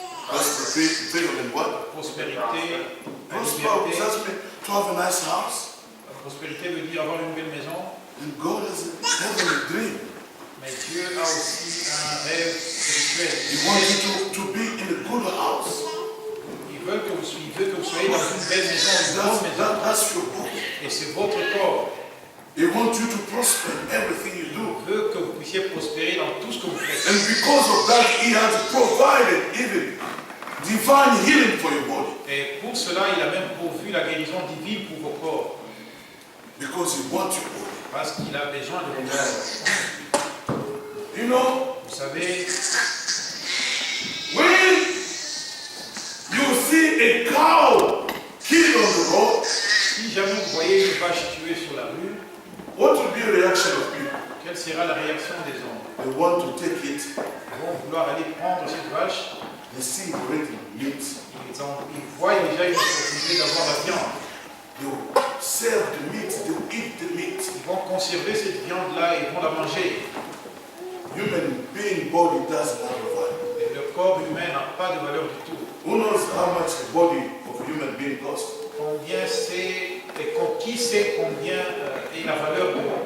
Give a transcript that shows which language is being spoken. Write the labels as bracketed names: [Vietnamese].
[English] That's the freedom and what? [French] Prospérité, la [English] Prosper, [French] liberté. [English] that means to have a nice house. [French] La prospérité veut dire avoir une belle maison. [English] And God has a heavenly dream. [French] Mais Dieu a aussi un rêve spirituel. [English] He wants you to be in a good house. [French] Il veut que vous soyez dans une belle maison, une grande maison. [English] That's your body. [French] Et c'est votre corps. [English] He wants you to prosper in everything you do. [French] Il veut que vous puissiez prospérer dans tout ce que vous faites. [English] And because of that, He has provided even divine healing for your body. [French] Et pour cela, il a même pourvu la guérison divine pour vos corps. [English] Because He wants your body. [French] Parce qu'il a besoin de vos corps. [English] You know, [French] Vous savez, [English] when you see a cow killed on the road, [French] si jamais vous voyez une vache tuée sur la rue, [English] what will be the reaction of people? [French] quelle sera la réaction des hommes? [English] They want to take it. [French] Ils vont vouloir aller prendre cette vache. [English] They see already meat. [French] Ils voient déjà une opportunité d'avoir la viande. [English] They will serve the meat. They will eat the meat. [French] Ils vont conserver cette viande-là et ils vont la manger. [English] Human being body doesn't have a value. [French] Et le corps humain n'a pas de valeur du tout. [English] Who knows how much the body of a human being costs? [French] Combien c'est, et qui sait combien est la valeur du